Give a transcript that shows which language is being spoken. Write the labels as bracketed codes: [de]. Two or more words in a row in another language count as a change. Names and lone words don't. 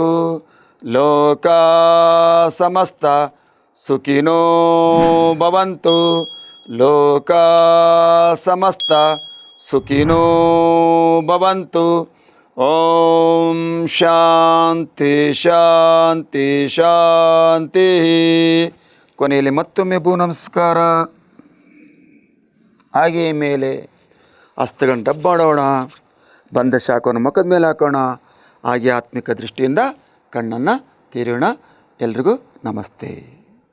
[sa] ಲೋಕಾ ಸಮಸ್ತ ಸುಖಿನೋ ಭವಂತು. ಲೋಕಾ ಸಮಸ್ತ ಸುಖಿನೋ ಭವಂತು. ಓಂ ಶಾಂತಿ ಶಾಂತಿ ಶಾಂತಿ. [kn] ಕೊನೆಯಲ್ಲಿ ಮತ್ತೊಮ್ಮೆ ಭೂ ನಮಸ್ಕಾರ. ಹಾಗೆಯೇ ಮೇಲೆ ಹಸ್ತಗಳನ್ನು ಡಬ್ಬಾಡೋಣ. ಬಂದ ಶಾಖವನ್ನು ಮುಖದ ಮೇಲೆ ಹಾಕೋಣ. ಹಾಗೆ ಆತ್ಮಿಕ ದೃಷ್ಟಿಯಿಂದ ಕಣ್ಣನ್ನು ತೀರೋಣ. ಎಲ್ರಿಗೂ ನಮಸ್ತೆ.